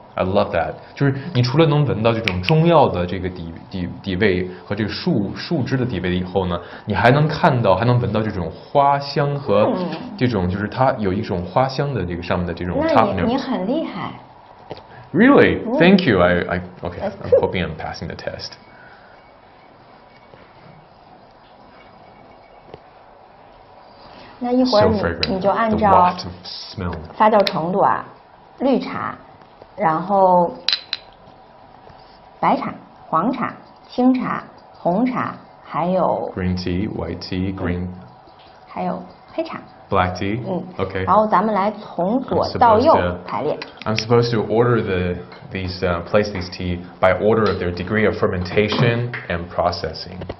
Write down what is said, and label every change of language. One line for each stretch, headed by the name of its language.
English: I love that.
Chinese: 就是你除了能闻到这种中药的这个底味和这个树枝的底味以后呢，你还能闻到这种花香和这种就是它有一种花香的这个上面的这种
English: top notes.
Chinese: 那你很厉害。
English: Really? Thank you. Okay. I'm hoping I'm passing the test.
Chinese: 那一会儿你就按照发酵程度啊，绿茶，然后白茶、黄茶、青茶、红茶，还有
English: green tea, white tea, green，
Chinese: 还有黑茶
English: black tea. Okay.
Chinese: 然后咱们来从左到右排列。
English: I'm supposed to order place these tea by order of their degree of fermentation and processing.